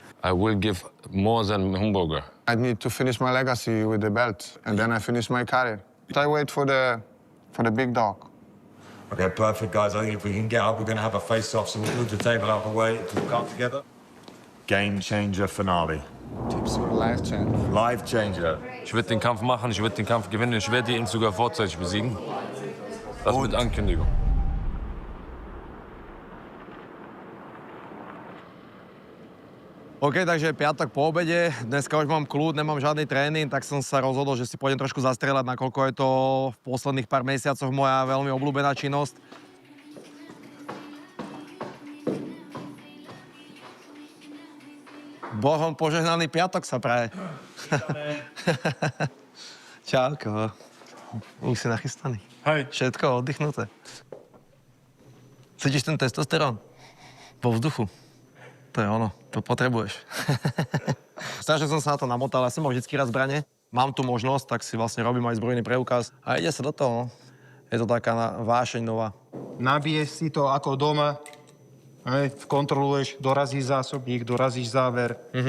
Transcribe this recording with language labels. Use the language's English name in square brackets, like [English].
[English] I will give more than Hamburger. I need to finish my legacy with the belt, and then I finish my career. I wait for the big dog. Okay, perfect, guys. I think if we can get up, we're going to have a face-off, so we'll move the table out of the way to come together. Game changer finale. Tips for life change. Life changer. [German] Ich werde den Kampf machen, ich werde den Kampf gewinnen, ich werde ihn sogar vorzeitig besiegen. Das mit Ankündigung. [Slovak] OK, takže piatok po obede, dneska už mám kľud, nemám žiadny tréning, tak som sa rozhodol, že si pôjdem trošku zastrieľať, nakoľko je to v posledných pár mesiacoch moja veľmi obľúbená činnosť. Bohom požehnaný piatok sa praje. Čauko. Už si nachystaný. Hej. Všetko oddychnuté. Cítiš ten testosterón? Vo vzduchu. To je ono, to potrebuješ. Strašne som sa na to namotal, ja som mal vždycky rád zbrane. Mám tu možnosť, tak si vlastne robím aj zbrojný preukaz. A ide sa do toho, no. Je to taká vášeň nová. Nabiješ si to ako doma, kontroluješ, dorazíš zásobník, dorazíš záver.